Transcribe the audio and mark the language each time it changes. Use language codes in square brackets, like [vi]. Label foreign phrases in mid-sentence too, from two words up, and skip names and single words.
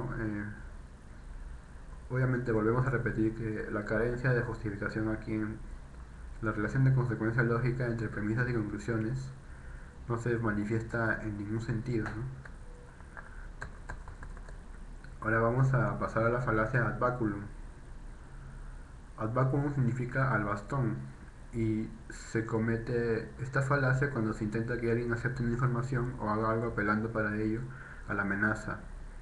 [es] Obviamente volvemos a repetir que la carencia de justificación aquí en la relación de consecuencia lógica entre premisas y conclusiones no se manifiesta en ningún sentido, ¿no? Ahora vamos a pasar a la falacia [la] ad baculum. Ad baculum [es] significa al bastón y se comete esta falacia cuando se intenta que alguien acepte una información o haga algo apelando para ello a la amenaza.